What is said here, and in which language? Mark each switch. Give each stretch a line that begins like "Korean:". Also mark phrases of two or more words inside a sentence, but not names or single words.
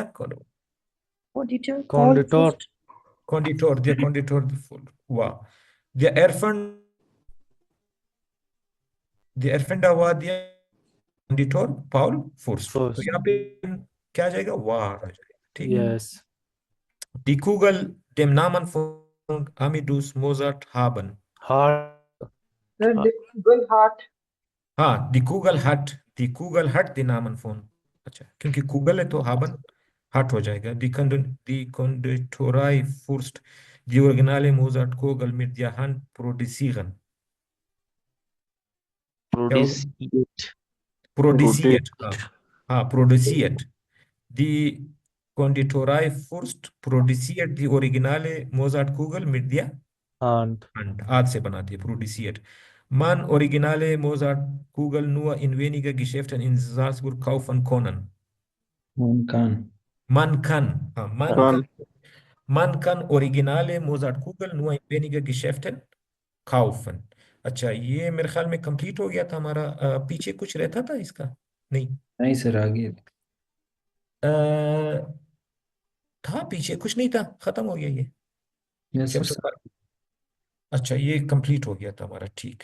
German: Konditor Paul Konditor फर्स्ट Konditor, der Konditor war, der Erfin, der Erfinder war der Konditor Paul Fürst.
Urdu: تو first। یہاں پہ کیا آ جائے گا؟ وار آ جائے گا، ٹھیک ہے.
English: Yes।
German: Die Kugel dem Namen von Amadus Mozart haben। Hard। सर Kugel hat
Urdu: ہاں,
German: die Kugel hat den Namen von।
Urdu: اچھا، کیونکہ Kugel ہے تو
German: haben hat
Urdu: ہو جائے گا.
German: Die Konditorei Fürst die originale Mozart Kugel mit der Hand produzieren।
Urdu: کیا ہوگا?
German: Produziert. Produziert, Rotate.
Urdu: ہاں، ہاں,
German: produziert। Die Konditorei Fürst produziert die originale Mozart Kugel mit der hand। Hand,
Urdu: آج سے بناتی ہے,
German: produziert। Man originale Mozart Kugel nur in weniger Geschäften in Salzburg kaufen können। Man kann। Man kann, हाँ, Kann. man kann originale Mozart Kugel nur in weniger Geschäften kaufen।
Urdu: اچھا، یہ میرے خیال میں کمپلیٹ ہو گیا تھا ہمارا. پیچھے کچھ رہتا تھا اس کا؟ نہیں, نہیں سر، آگے. اَ، تھا پیچھے کچھ نہیں تھا، ختم ہو گیا یہ
English: यस
Urdu: چیپٹر. سر. اچھا، یہ کمپلیٹ ہو گیا تھا ہمارا، ٹھیک.